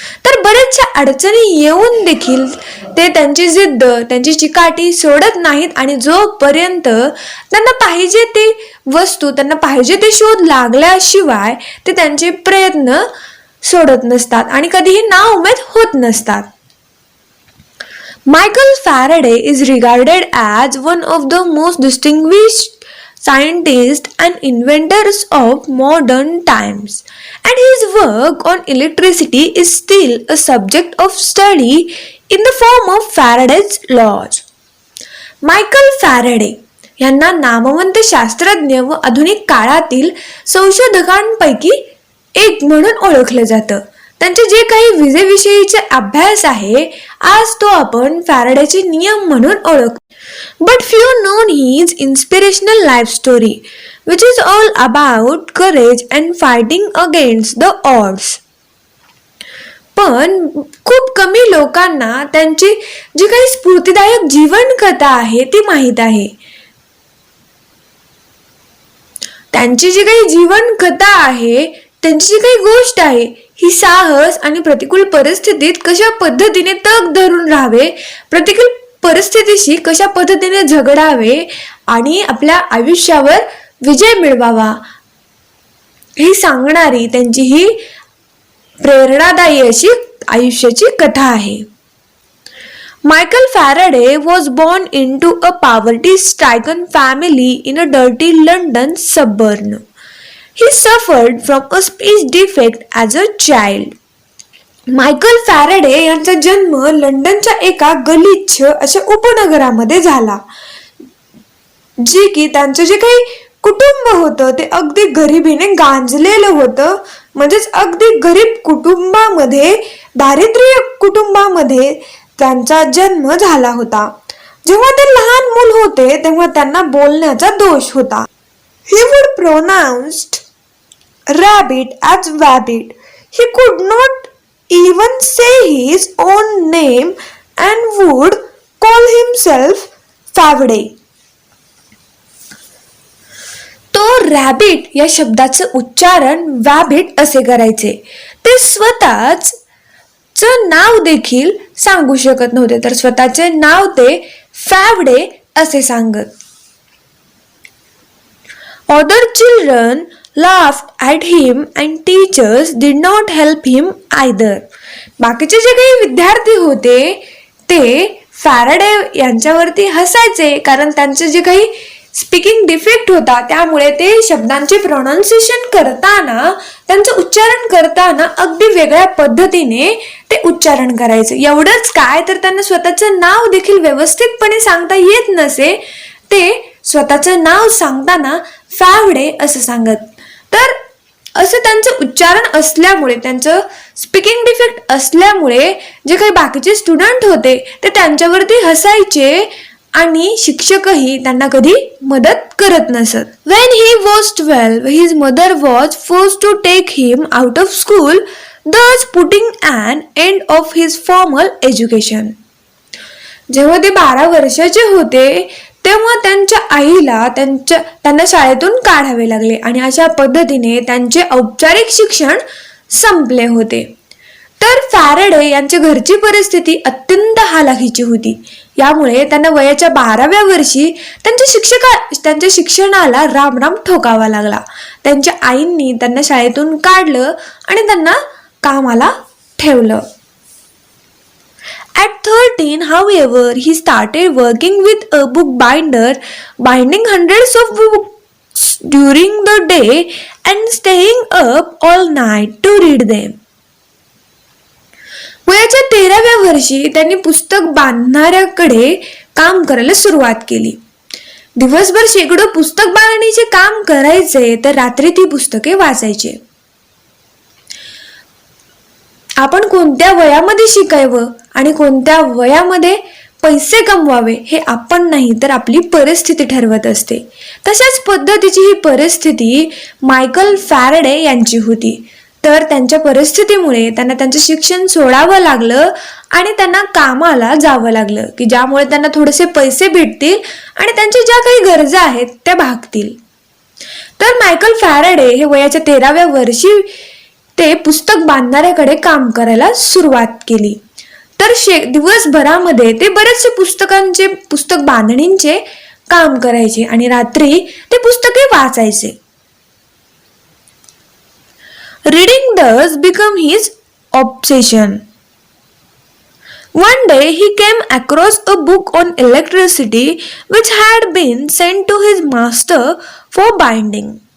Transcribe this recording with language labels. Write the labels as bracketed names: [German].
[Marathi] तर बऱ्याचशा अडचणी येऊन देखील ते त्यांची जिद्द, त्यांची चिकाटी सोडत नाहीत आणि जोपर्यंत त्यांना पाहिजे ते वस्तू, त्यांना पाहिजे ते शोध लागल्याशिवाय ते त्यांचे प्रयत्न सोडत नसतात आणि कधीही नाउमेद होत नसतात. [English] Michael Faraday is regarded as one of the most distinguished scientists and inventors of modern times, and his work on electricity is still a subject of study in the form of Faraday's laws. [Marathi] Michael Faraday यांना नामवंत शास्त्रज्ञ व आधुनिक काळातील संशोधकांपैकी एक म्हणून ओळखलं जातं. त्यांचे जे काही विजेविषयीचे अभ्यास आहे, आज तो आपण फॅरेडेचे नियम म्हणून ओळखतो. [English] But few known his inspirational life story which is all about courage and fighting against the odds. [Marathi] पण खूप कमी लोकांना त्यांची जी काही स्फूर्तिदायक जीवन कथा आहे ती माहीत आहे. त्यांची जी काही जीवन कथा आहे, त्यांची जी काही गोष्ट आहे, ही साहस आणि प्रतिकूल परिस्थितीत कशा पद्धतीने तग धरून राहावे, प्रतिकूल परिस्थितीशी कशा पद्धतीने झगडावे आणि आपल्या आयुष्यावर विजय मिळवावा, ही सांगणारी त्यांची ही प्रेरणादायी अशी आयुष्याची कथा आहे. [English] Michael Faraday was born into a poverty-stricken family in a dirty London suburb. He suffered from a speech defect as a child. [Marathi] Michael Faraday यांचा जन्म लंडनच्या एका गलिच्छ अशा उपनगरामध्ये झाला, जे की त्यांचं जे काही कुटुंब होतं ते अगदी गरिबीने गांजलेलं होतं. म्हणजेच अगदी गरीब कुटुंबामध्ये, दारिद्र्य कुटुंबामध्ये त्यांचा जन्म झाला होता. जेव्हा ते लहान मूल होते तेव्हा त्यांना बोलण्याचा दोष होता. [English] He would pronounce rabbit as wabbit. He could not even say his own name and would call himself Faraday. [Marathi] तो रॅबिट या शब्दाचं उच्चारण वॅबिट असे करायचे. ते स्वतःच नाव देखील सांगू शकत नव्हते, तर स्वतःचे नाव ते फॅवडे असे सांगत. [English] Other children laughed at him and teachers did not help him either. [Marathi] बाकीचे जे काही विद्यार्थी होते ते फॅरेडे यांच्यावरती हसायचे, कारण त्यांचे जे काही स्पीकिंग डिफेक्ट होता त्यामुळे ते शब्दांचे प्रोनाउन्सिएशन करताना, त्यांचं उच्चारण करताना अगदी वेगळ्या पद्धतीने ते उच्चारण करायचे. एवढंच काय, तर त्यांना स्वतःचं नाव देखील व्यवस्थितपणे सांगता येत नसे. ते स्वतःचं नाव सांगताना फॅवडे असं सांगत. तर असं त्यांचं उच्चारण असल्यामुळे, त्यांचं स्पीकिंग डिफेक्ट असल्यामुळे जे काही बाकीचे स्टुडंट होते ते त्यांच्यावरती हसायचे आणि शिक्षकही त्यांना कधी मदत करत नसत. [English] When he was 12, his mother was forced to take him out of school, thus putting an end of his formal education. [Marathi] जेव्हा ते 12 वर्षाचे होते तेव्हा त्यांच्या आईला त्यांना शाळेतून काढावे लागले आणि अशा पद्धतीने त्यांचे औपचारिक शिक्षण संपले होते. तर फॅरेडे यांच्या घरची परिस्थिती अत्यंत हालाखीची होती. यामुळे त्यांना वयाच्या 12व्या वर्षी त्यांच्या शिक्षणाला रामराम ठोकावा लागला. त्यांच्या आईंनी त्यांना शाळेतून काढलं आणि त्यांना कामाला ठेवलं. [English] At 13, however, he started working with a bookbinder, binding hundreds of books during the day and staying up all night to read them. [Marathi] वयाच्या 13व्या वर्षी त्यांनी पुस्तक बांधणाऱ्याकडे काम करायला सुरुवात केली. दिवसभर शेकडो पुस्तक बांधणीचे काम करायचे तर रात्री ती पुस्तके वाचायचे. आपण कोणत्या वयामध्ये शिकायचं आणि कोणत्या वयामध्ये पैसे कमवावे हे आपण नाही तर आपली परिस्थिती ठरवत असते. तशाच पद्धतीची ही परिस्थिती मायकल फॅरेडे यांची होती. तर त्यांच्या परिस्थितीमुळे त्यांना त्यांचं शिक्षण सोडावं लागलं आणि त्यांना कामाला जावं लागलं की ज्यामुळे त्यांना थोडेसे पैसे भेटतील आणि त्यांच्या ज्या काही गरजा आहेत त्या भागतील. तर मायकल फॅरेडे हे वयाच्या 13व्या वर्षी ते पुस्तक बांधणाऱ्याकडे काम करायला सुरुवात केली. तर दिवसभरामध्ये ते बरेचसे पुस्तक बांधणींचे काम करायचे आणि रात्री ते पुस्तके वाचायचे. [English] Reading thus became his obsession. One day he came across a book on electricity which had been sent to his master for binding.